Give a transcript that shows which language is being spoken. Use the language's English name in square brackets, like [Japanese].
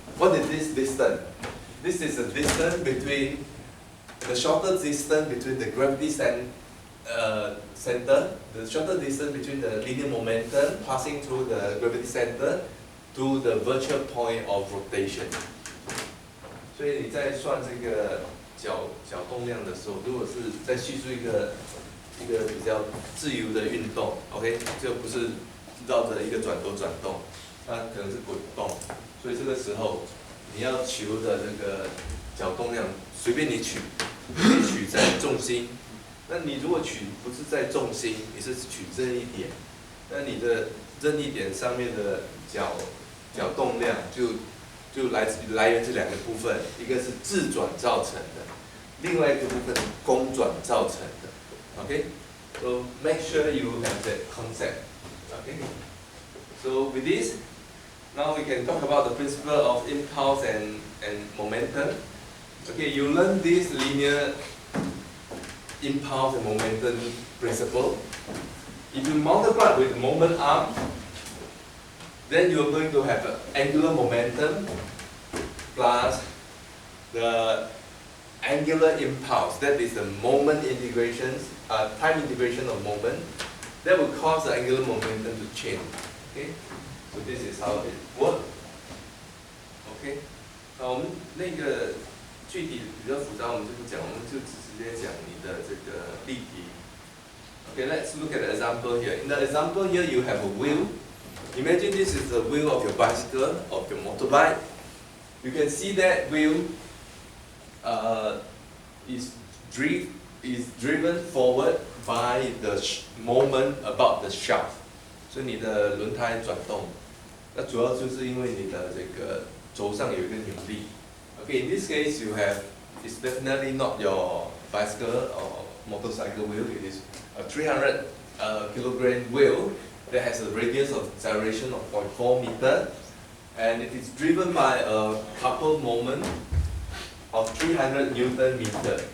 [English] What is this distance? This is the distance between the shorter distance between the gravity center, the shorter distance between the linear momentum passing through the gravity center to the virtual point of rotation. [Chinese] 所以你在算这个角动量的时候，如果是在叙述一个比较自由的运动 ，OK， 就不是绕着一个转轴转动，它可能是滚动，所以这个时候你要求的这个角动量随便你取，你取在重心。那你如果取不是在重心，你是取任意点，那你的任意点上面的角动量就来源这两个部分，一个是自转造成的，另外一个部分是公转造成的。 [English] Okay, so make sure you have that concept. Okay, so with this, now we can talk about the principle of impulse and momentum. Okay, you learn this linear impulse and momentum principle. If you multiply with the moment arm, then you're going to have an angular momentum plus the angular impulse. That is the moment integrations, time integration of moment. That will cause the angular momentum to change. Okay, so this is how it works. [Chinese] OK， 那我们那个具体比较复杂，我们就不讲，我们就直接讲你的这个例题。 [English] Okay, let's look at the example here. In the example here, you have a wheel. Imagine this is the wheel of your bicycle, of your motorbike. You can see that wheel is driven forward by the moment about the shaft. [Chinese] 所以你的轮胎转动，那主要就是因为你的这个轴上有一个扭力。 [English] Okay, in this case, you have it's definitely not your bicycle or motorcycle wheel. It is a 300 kilogram wheel that has a radius of gyration of 0.4 meter, and it is driven by a coupled moment of 300 Newton meter.